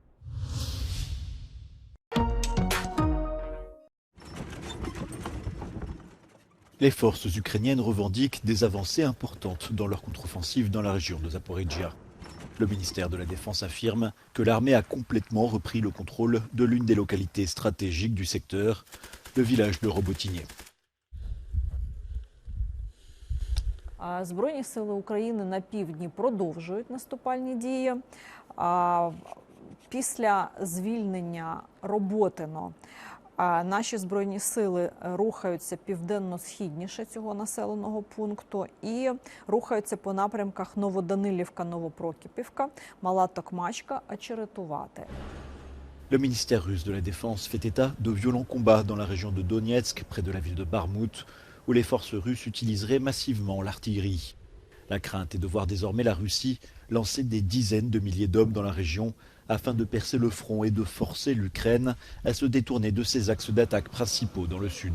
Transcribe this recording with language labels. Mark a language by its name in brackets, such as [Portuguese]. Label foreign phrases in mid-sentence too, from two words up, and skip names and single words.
[French] Les forces ukrainiennes revendiquent des avancées importantes dans leur contre-offensive dans la région de Zaporizhia. Le ministère de la Défense affirme que l'armée a complètement repris le contrôle de l'une des localités stratégiques du secteur, le village de Robotyne. [Ukrainian] Збройні сили України на півдні продовжують наступальні дії. Після звільнення Роботино наші збройні сили рухаються південно-східніше цього населеного пункту і рухаються по напрямках Новоданилівка, Новопрокіпівка, Мала Токмачка, Очеретувати. [French] Le ministère russe de la Défense fait état de violents combats dans la région de Donetsk, près de la ville de Barmout, où les forces russes utiliseraient massivement l'artillerie. La crainte est de voir désormais la Russie lancer des dizaines de milliers d'hommes dans la région afin de percer le front et de forcer l'Ukraine à se détourner de ses axes d'attaque principaux dans le sud.